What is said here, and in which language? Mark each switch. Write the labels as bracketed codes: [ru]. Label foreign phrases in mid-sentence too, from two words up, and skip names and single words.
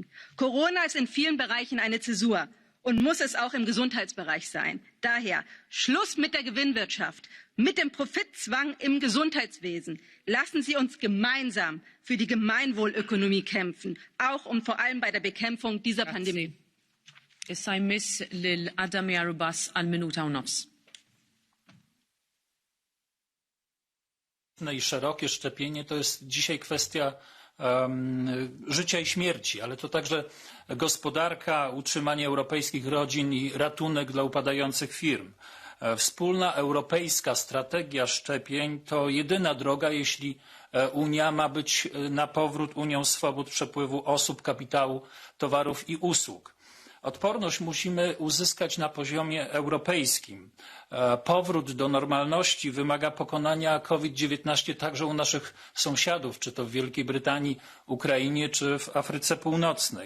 [de] Corona ist in vielen Bereichen eine Zäsur und muss es auch im Gesundheitsbereich sein. Daher Schluss mit der Gewinnwirtschaft, mit dem Profitzwang im Gesundheitswesen. Lassen Sie uns gemeinsam für die Gemeinwohlökonomie kämpfen, auch und vor allem bei der Bekämpfung dieser Pandemie. [mt] Issa jmiss lil Adam Jarubas għal minuta u nofs. [pl] I szerokie szczepienie to jest dzisiaj kwestia życia i śmierci, ale to także gospodarka, utrzymanie europejskich rodzin i ratunek dla upadających firm. Wspólna europejska strategia szczepień to jedyna droga, jeśli Unia ma być na powrót Unią swobód przepływu osób, kapitału, towarów i usług. Odporność musimy uzyskać na poziomie europejskim. Powrót do normalności wymaga pokonania COVID-19 także u naszych sąsiadów, czy to w Wielkiej Brytanii, Ukrainie, czy w Afryce Północnej.